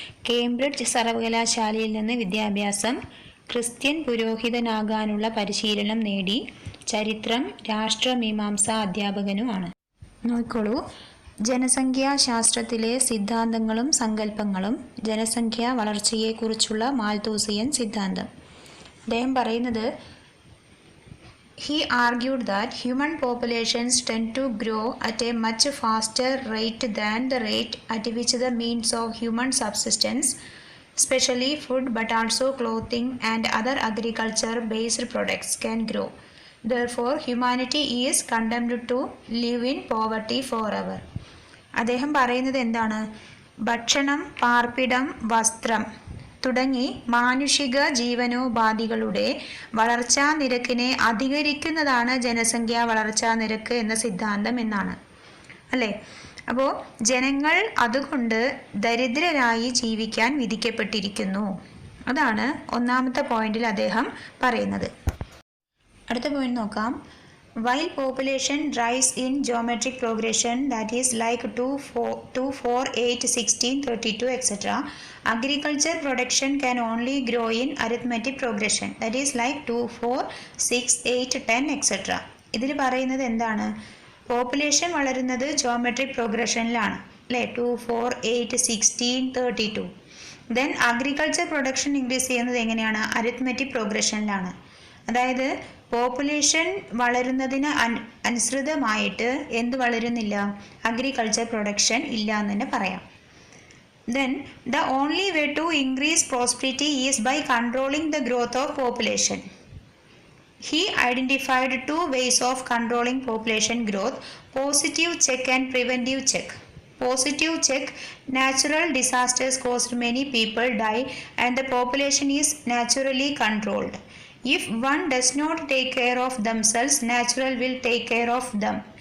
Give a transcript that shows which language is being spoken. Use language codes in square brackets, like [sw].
[ml] Cambridge സർവകലാശാലയിൽ നിന്ന് വിദ്യാഭ്യാസം, ക്രിസ്ത്യൻ പുരോഹിതനാകാനുള്ള പരിശീലനം നേടി. ചരിത്രം, രാഷ്ട്രമീമാംസ അധ്യാപകനുമാണ്. നോക്കോളൂ, ജനസംഖ്യാശാസ്ത്രത്തിലെ സിദ്ധാന്തങ്ങളും സങ്കല്പങ്ങളും, ജനസംഖ്യാ വളർച്ചയെക്കുറിച്ചുള്ള മാൽത്തൂസിയൻ സിദ്ധാന്തം. അദ്ദേഹം പറയുന്നത്, [en] he argued that human populations tend to grow at a much faster rate than the rate at which the means of human subsistence, especially food but also clothing and other agriculture-based products, can grow. Therefore, humanity is condemned to live in poverty forever. [ml] അദ്ദേഹം പറയുന്നത് എന്താണ്? ഭക്ഷണം, പാർപ്പിടം, വസ്ത്രം തുടങ്ങി മാനുഷിക ജീവനോപാധികളുടെ വളർച്ചാ നിരക്കിനെ അധികരിക്കുന്നതാണ് ജനസംഖ്യാ വളർച്ചാ നിരക്ക് എന്ന സിദ്ധാന്തം എന്നാണ് അല്ലേ? അപ്പോൾ ജനങ്ങൾ അതുകൊണ്ട് ദരിദ്രരായി ജീവിക്കാൻ വിധിക്കപ്പെട്ടിരിക്കുന്നു. അതാണ് ഒന്നാമത്തെ പോയിന്റിൽ അദ്ദേഹം പറയുന്നത്. അടുത്ത പോയിന്റ് നോക്കാം. [en] While population rise in geometric progression, that is like 2, 4, 8, 16, 32, etc., agriculture production can only grow in arithmetic progression, that is like 2, 4, 6, 8, 10, etc. [ml] ഇതിൽ പറയുന്നത് എന്താണ്? പോപ്പുലേഷൻ വളരുന്നത് ജോമെട്രിക് പ്രോഗ്രഷനിലാണ് അല്ലേ? 2, 4, 8, 16, 32. ദെൻ അഗ്രികൾച്ചർ പ്രൊഡക്ഷൻ ഇൻക്രീസ് ചെയ്യുന്നത് എങ്ങനെയാണ്? അരിത്മെറ്റിക് പ്രോഗ്രഷനിലാണ്. അതായത് പോപ്പുലേഷൻ വളരുന്നതിന് അനുസൃതമായിട്ട് എന്ത് വളരുന്നില്ല? അഗ്രികൾച്ചർ പ്രൊഡക്ഷൻ ഇല്ല എന്ന് തന്നെ പറയാം. [en] Then the only way to increase prosperity is by controlling the growth of population. He identified two ways of controlling population growth: positive check and preventive check. Positive check: natural disasters caused many people die and the population is naturally controlled. If one does not take care of themselves, natural will take care of them.